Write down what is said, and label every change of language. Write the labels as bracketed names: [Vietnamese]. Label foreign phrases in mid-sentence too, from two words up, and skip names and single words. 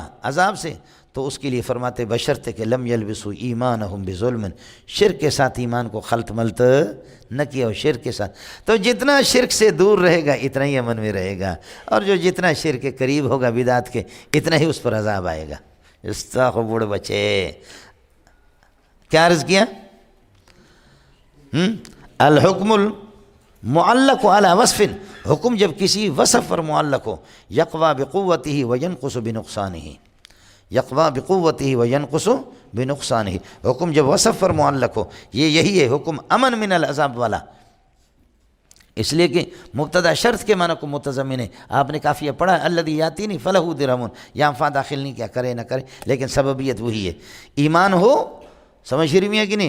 [Urdu] عذاب سے، تو اس کے لیے فرماتے بشرط کہ [Arabic] لم یلبسوا ایمانہم بظلم، [Urdu] شرک کے ساتھ ایمان کو خلط ملط نہ کیا ہو، شرک کے ساتھ، تو جتنا شرک سے دور رہے گا اتنا ہی امن میں رہے گا، اور جو جتنا شرک کے قریب ہوگا بدعت کے اتنا ہی اس پر عذاب آئے گا۔ استغفر بچے کیا عرض کیا؟ [Arabic] الحکم المعلق علی وصف، [Urdu] حکم جب کسی وصف پر معلق ہو، [Arabic] یقوی بقوتہ وینقص بنقصانہ، یقوی بقوتہ وینقص بنقصانہ، [Urdu] حکم جب وصف پر معلق ہو، یہی ہے حکم [Arabic] امن من العذاب [Urdu] والا، اس لیے کہ مبتدا شرط کے معنی کو متضمن ہے۔ آپ نے کافیہ پڑھا [Arabic] الذی یاتینی فلہ درہم، [Urdu] یہاں فا داخل نہیں کیا، کرے نہ کرے، لیکن سببیت وہی ہے، ایمان ہو، سمجھ رہی میں ہے کہ نہیں؟